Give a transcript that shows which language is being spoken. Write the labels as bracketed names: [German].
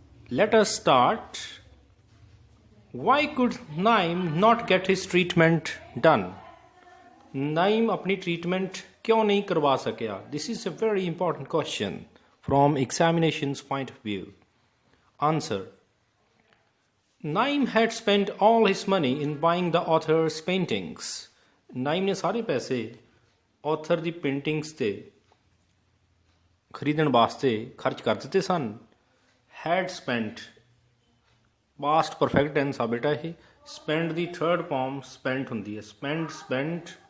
[English] Let us start. Why could Naim not get his treatment done? [Hindi] Naim अपनी treatment क्यों नहीं करवा सकिया? [English] This is a very important question from examination's point of view. Answer. Naim had spent all his money in buying the author's paintings. [Hindi] Naim ने सारे पैसे [Punjabi] author ਦੀ paintings ਤੇ ਖਰੀਦਣ ਵਾਸਤੇ ਖਰਚ ਕਰ ਦਿੱਤੇ ਸਨ. [English] Had spent past perfect tense [Punjabi] ਆ ਬੇਟਾ ਇਹ. Spend ਦੀ third form spent ਹੁੰਦੀ ਹੈ. Spent.